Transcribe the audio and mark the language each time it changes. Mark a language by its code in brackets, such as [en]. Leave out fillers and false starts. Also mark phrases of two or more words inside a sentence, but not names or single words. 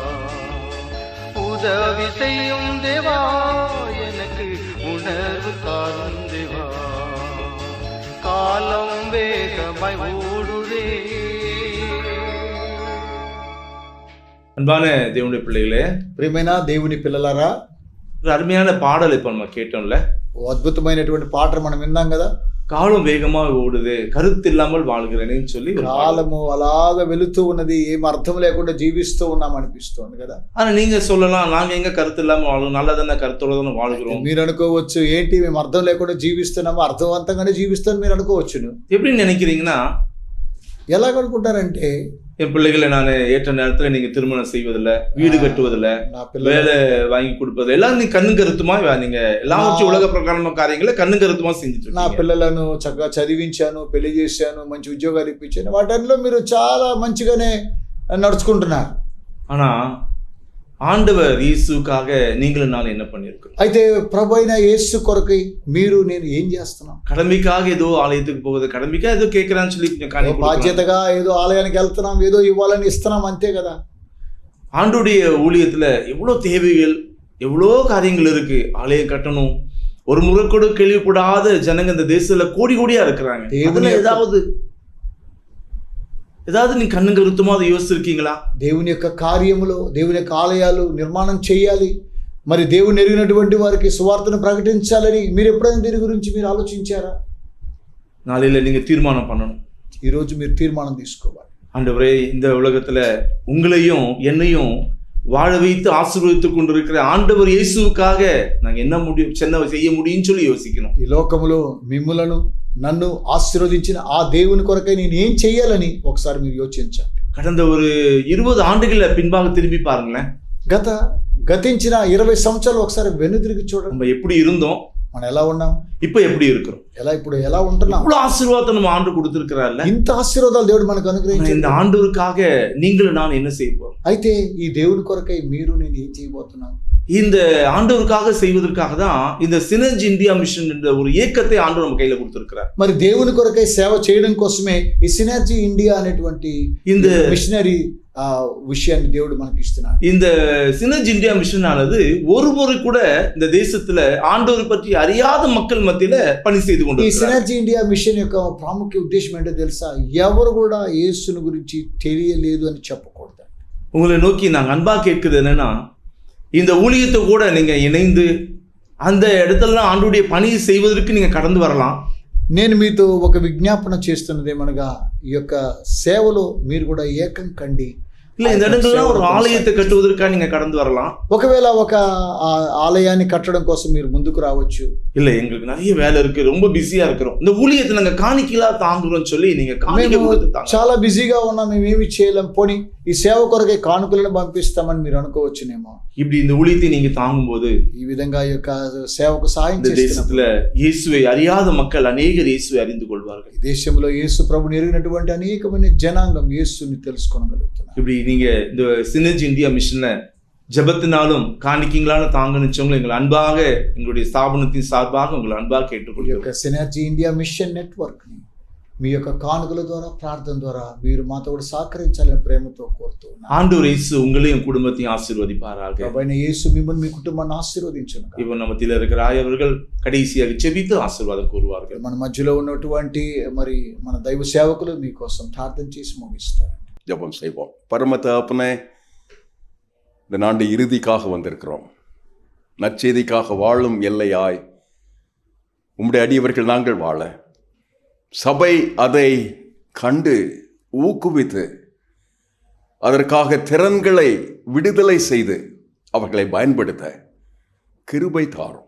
[ta] உதவி செய்யும் தேவா, எனக்கு உணர்வு தாரும் தேவா. காலம் வேகமாய் ஓடுதே. அன்பான தேவனுடைய பிள்ளைகளே, [te] ప్రియమైన దేవుని పిల్లలారా, [ta] ஒரு அருமையான பாடல் இப்ப நம்ம கேட்டோம்ல. [te] ఓ అద్భుతమైనటువంటి పాటలు మనం విన్నాం కదా. [ta] காலம் வேகமா ஓடுது, கருத்து இல்லாமல் வாழ்கிறேன்னு சொல்லி ஒரு பாடல். [te] కాలము అలాగ వెళుతూ ఉన్నది, ఏం అర్థం లేకుండా జీవిస్తూ ఉన్నాం అనిపిస్తుంది కదా. [ta] ஆனா நீங்க சொல்லலாம், நாங்க எங்க கருத்து இல்லாம வாழ்றோம், நல்லா தானே கருத்தோட தானே வாழ்கிறோம். [te] మీరు అనుకోవచ్చు, ఏంటి మేము అర్థం లేకుండా జీవిస్తున్నాము, అర్థవంతంగానే జీవిస్తాను మీరు అనుకోవచ్చును. [ta] எப்படின்னு நினைக்கிறீங்கன்னா, [te] ఎలాగ అనుకుంటారంటే, [ta] என் பிள்ளைகளை நான் ஏற்ற நேரத்துல நீங்க திருமணம் செய்வதில்ல, வீடு கட்டுவதில்ல, [te] నా పిల్లలు [ta] வேலை வாங்கி கொடுப்பது எல்லாம் நீ கண்ணு கருத்துமா நீங்க எல்லாம் வச்சு உலக பிரகாரமான காரியங்களை கண்ணு கருத்துமா செஞ்சுட்டு [te] నా [ta] இருக்கீங்க. [te] పిల్లలను చక్కగా చదివించాను, పెళ్లి చేశాను, మంచి ఉద్యోగాలు ఇప్పించాను, వాటిల్లో మీరు చాలా మంచిగానే నడుచుకుంటున్నారు. [ta] ஆனா ஆண்டவர் இயேசுக்காக நீங்களும் நான் என்ன பண்ணிருக்கோம்? [te] అయితే ప్రభు అయిన యేసు కొరకై మీరు నేను ఏం చేస్తున్నాం? [ta] கடமைக்காக ஏதோ ஆலயத்துக்கு போகுது, கடமைக்காக ஏதோ கேட்கறான்னு சொல்லி கொஞ்சம் காணிக்கை கொடுக்கலாம். [te] బాధ్యతగా ఏదో ఆలయానికి వెళ్తున్నాం, ఏదో ఇవ్వాలని ఇస్తున్నాం, అంతే కదా. [ta] ஆண்டுடைய ஊழியத்துல எவ்வளவு தேவைகள், எவ்வளோ காரியங்கள் இருக்கு. ஆலயம் கட்டணும், ஒரு முறை கூட கேள்விப்படாத ஜனங்க இந்த தேசத்துல கோடி கோடியா இருக்கிறாங்க. அதுல ஏதாவது நீ கண்ணு கருத்துமா அதை யோசிச்சிருக்கீங்களா? [te] దేవుని యొక్క కార్యములో, దేవుని యొక్క ఆలయాలు నిర్మాణం చేయాలి, మరి దేవుని ఎరిగినటువంటి వారికి సువార్తను ప్రకటించాలని మీరు ఎప్పుడైనా దీని గురించి మీరు ఆలోచించారా? [ta] நாளையில நீங்க தீர்மானம் பண்ணணும். [te] ఈరోజు మీరు తీర్మానం తీసుకోవాలి. [ta] ஆண்டவரே, இந்த உலகத்துல உங்களையும் என்னையும் வாழ வைத்து ஆசீர்வதித்துக் கொண்டிருக்கிற ஆண்டவர் இயேசுவுக்காக நாங்க என்ன செய்ய முடியும்னு சொல்லி யோசிக்கணும். [te] ఈ లోకములో మిమ్ములను నన్ను ఆశీర్వదించిన ఆ దేవుని కొరకై నేను ఏం చెయ్యాలని ఒకసారి మీరు యోచించండి. [ta] கடந்த ஒரு 20 ஆண்டுகள பின்பாக திரும்பி பாருங்களேன். [te] గతించిన 20 సంవత్సరాలు ఒకసారి వెనుదిరిగి చూడండి. [ta] நம்ம எப்படி இருந்தோம், [te] మనం ఎలా ఉన్నాం, [ta] இப்ப எப்படி இருக்கிறோம், [te] ఇప్పుడు ఎలా ఉంటున్నాం. [ta] இவ்வளவு ஆசீர்வாதத்தை நம்ம ஆண்டு கொடுத்திருக்கிறார்ல. [te] ఇంత ఆశీర్వాదాలు దేవుడు మనకు అనుగ్రహించాడు. [ta] இந்த ஆண்டவருக்காக நீங்களும் நான் என்ன செய்ய போறோம்? [te] అయితే ఈ దేవుని కొరకై మీరు నేను ఏం చేయబోతున్నాం? [ta] இந்த ஆண்டவருக்காக செய்வதற்காக தான் இந்த சினர்ஜி இந்தியா மிஷன் என்ற ஒரு இயக்கத்தை ஆண்டவர் நம்ம கையில கொடுத்திருக்கிறார். [te] మరి దేవుని కొరకై సేవ చేయడం కోసమే ఈ సినర్జీ ఇండియా అనేటువంటి [ta] இந்த [te] మిషనరీ விஷயாన్ని దేవుడు మనకి ఇస్తున్నాడు. [ta] இந்த சினர்ஜி இந்தியா மிஷன் ஆனது ஒரு முறை கூட இந்த தேசத்துல ஆண்டவர் பற்றி அறியாத மக்கள் மத்தியில பணி செய்து [te] ఈ [ta] கொண்டிருக்கிறார். [te] సినర్జీ ఇండియా మిషన్ యొక్క ప్రాముఖ్య ఉద్దేశం ఏంటో తెలుసా? ఎవరు కూడా యేసుని గురించి తెలియలేదు అని చెప్పకూడదు. [ta] உங்களை நோக்கி நாங்க அன்பா கேட்கிறது என்னன்னா, இந்த ஊழியத்தை கூட நீங்க இணைந்து அந்த இடத்துல ஆண்டுடைய பணியை செய்வதற்கு நீங்க கடந்து வரலாம். [te] నేను మీతో ఒక విజ్ఞాపన చేస్తున్నది ఏమనగా, ఈ యొక్క సేవలో మీరు కూడా ఏకం కండి. [ta] இல்ல இந்த இடங்கள்லாம் ஒரு ஆலயத்தை கட்டுவதற்காக நீங்க கடந்து வரலாம். [te] ఒకవేళ ఒక ఆలయాన్ని కట్టడం కోసం మీరు ముందుకు రావచ్చు. [ta] இல்ல எங்களுக்கு நிறைய வேலை இருக்கு, ரொம்ப பிஸியா இருக்கிறோம், இந்த ஊழியத்தை நாங்க காணிக்கையா தாங்குறோம் சொல்லி நீங்க காணிக்கை கொடுத்து தாங்க. [te] చాలా బిజీగా ఉన్నాం, మేము ఏమి చేయలేం, పోనీ ఈ సేవ కొరకే కానుకలను పంపిస్తామని మీరు అనుకోవచ్చునేమో. [ta] இப்படி இந்த ஊழியத்தை நீங்க தாங்கும்போது [te] ఈ విధంగా ఈ యొక్క సేవకు సాయం [ta] இந்த [te] చేస్తున్నప్పుడు [ta] தேசத்துல இயேசுவை அறியாத மக்கள் அநேகர் இயேசுவை அறிந்து கொள்வார்கள். [te] ఈ దేశంలో యేసు ప్రభుని ఎరిగినటువంటి అనేకమైన జనాంగం యేసుని తెలుసుకోగలుగుతున్నారు. [ta] இப்படி நீங்க இந்த சினர்ஜி இந்தியா மிஷன்ல ஜெபத்தினாலும் காணிக்கைங்களான தாங்க நிச்சயங்களை எங்களை அன்பாக எங்களுடைய ஸ்தாபனத்தின் சார்பாக உங்களை அன்பாக [te] ఈ [ta] கேட்டுக்கொள்கிறோம். [te] యొక్క సినర్జీ ఇండియా మిషన్ నెట్వర్క్ ని మీ యొక్క కానుకల ద్వారా, ప్రార్థన ద్వారా మీరు మాతో కూడా సహకరించాలని ప్రేమతో కోరుతూ ఉన్నాను. [ta] ஆண்டவர் இயேசு உங்களையும் குடும்பத்தையும் ஆசீர்வதிப்பாராக. [te] ప్రభువైన యేసు మిమ్మల్ని, మీ కుటుంబాన్ని ఆశీర్వదించును. [ta] இப்போ நம்ம மத்தியில இருக்கிற ஆயவர்கள் கடைசியாக ஜெபித்து ஆசீர்வாதம் கூறுவார்கள். [te] మన మధ్యలో ఉన్నటువంటి మరి మన దైవ సేవకులు మీకోసం ప్రార్థన చేసి ముగిస్తారు. [ta] ஜெபம் செய்வோம். பரம தகப்பனே, இந்த நாண்டு இறுதிக்காக வந்திருக்கிறோம். நற்செய்திக்காக வாழும் எல்லையாய் உம்முடைய அடியவர்கள் நாங்கள் வாழ, சபை அதை கண்டு ஊக்குவித்து அதற்காக திறன்களை விடுதலை செய்து அவர்களை பயன்படுத்த கிருபை தாரும்.